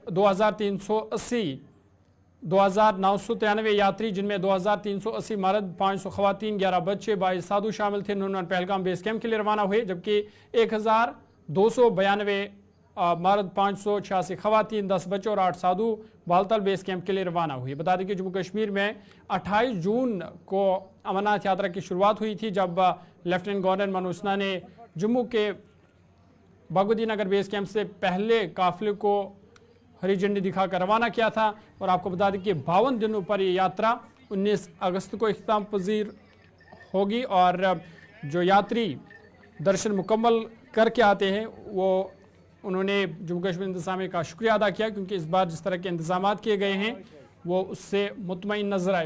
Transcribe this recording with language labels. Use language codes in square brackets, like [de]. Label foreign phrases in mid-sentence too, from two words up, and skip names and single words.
[ur] 2993 یاتری جن میں 2380 مرد 500 خواتین 11 بچے 22 سادھو شامل تھے. نونون پہلگام [en] base camp [ur] کے لیے روانہ ہوئے جبکہ 1292 مرد 586 خواتین 10 بچے اور 8 سادھو بالتل [en] base camp [ur] کے لیے روانہ ہوئی. بتا دیں کہ جموں کشمیر میں 28 جون کو امرناتھ یاترا کی شروعات ہوئی تھی جب [en] Lieutenant Governor [ur] منوج سنہا نے جموں کے بھگوتی نگر [en] base camp [ur] سے پہلے قافلے کو ہری جھنڈی دکھا کر روانہ کیا تھا. اور آپ کو بتا دیں کہ 52 دنوں پر یہ یاترا 19 اگست کو اختتام پذیر ہوگی اور جو یاتری درشن مکمل کر کے آتے ہیں وہ انہوں نے جموں کشمیر انتظامیہ کا شکریہ ادا کیا کیونکہ اس بار جس طرح کے انتظامات کیے گئے ہیں وہ اس سے مطمئن نظر آئے.